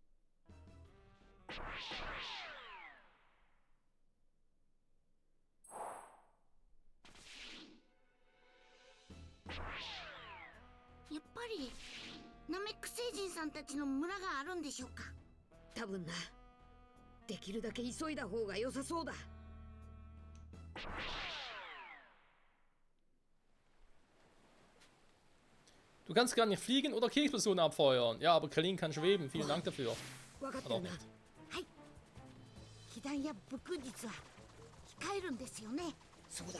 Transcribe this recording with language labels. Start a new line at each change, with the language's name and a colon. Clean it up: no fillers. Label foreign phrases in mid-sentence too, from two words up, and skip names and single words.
Japanese: やっぱりナメック星人さんたちの村があるんでしょうか。多分な。できるだけ急いだ方が良さそうだ。
German: Du kannst gar nicht fliegen oder Kriegspersonen abfeuern. Ja, aber Krillin kann schweben. Vielen Dank dafür.
Japanese: 分かってあのるな。はい。被弾や武空術は控えるんですよね。そうだ。